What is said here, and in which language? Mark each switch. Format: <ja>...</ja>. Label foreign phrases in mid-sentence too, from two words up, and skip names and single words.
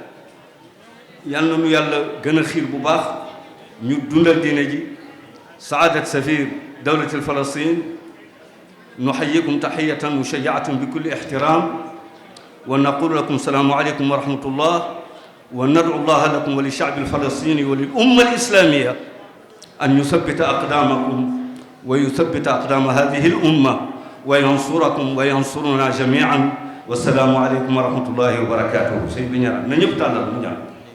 <wo>yal na nu yàlla gën a xiir bu baax ñu dundal diine ji</wo> <ar>سعادة سفير دولة فلسطين نحييكم تحية مشجعة بكل احترام ونقول لكم السلام عليكم ورحمة الله وندعو الله لكم وللشعب الفلسطيني وللأمة الإسلامية أن يثبت أقدامكم ويثبت أقدام هذه الأمة وينصركم وينصرنا جميعا والسلام عليكم ورحمة الله وبركاته</ar> <wo>sëñ bi ñaan na ñëpp tàllal mu ñaan</wo>